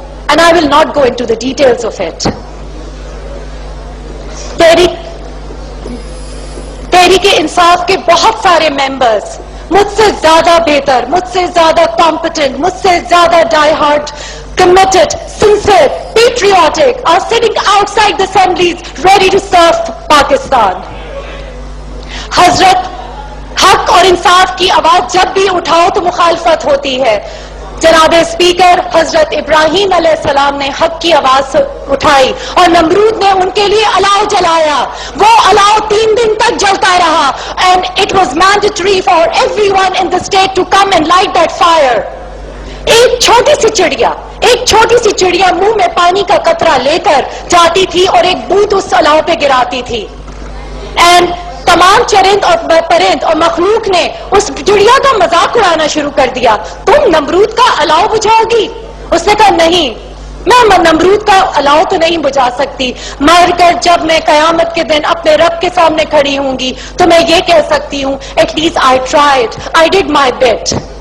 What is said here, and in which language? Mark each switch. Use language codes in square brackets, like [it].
[en] and I will not go into the details of it. [ur] Tehreek Insaf کے بہت سارے members مجھ سے زیادہ بہتر, مجھ سے زیادہ کمپٹنٹ, مجھ سے زیادہ ڈائی hard, [en] committed, sincere, patriotic are sitting outside the assemblies ready to serve Pakistan. [ur] حضرت حق اور انصاف کی آواز جب بھی اٹھاؤ تو مخالفت ہوتی ہے. جناب اسپیکر, حضرت ابراہیم علیہ السلام نے حق کی آواز اٹھائی اور نمرود نے ان کے لیے الاؤ جلایا. وہ الاؤ 3 دن تک جلتا رہا [en] and it was mandatory for everyone in the state to come and light that fire. [ur] ایک چھوٹی سی چڑیا منہ میں پانی کا قطرہ لے کر جاتی تھی اور ایک بوند اس الاؤ پہ گراتی تھی. اینڈ تمام چرند اور پرند اور مخلوق نے اس چڑیا کا مذاق اڑانا شروع کر دیا. تم نمرود کا الاؤ بجھاؤ گی؟ اس نے کہا نہیں, میں نمرود کا الاؤ تو نہیں بجھا سکتی, مر کر جب میں قیامت کے دن اپنے رب کے سامنے کھڑی ہوں گی تو میں یہ کہہ سکتی ہوں [en] At least I tried, I did my bit.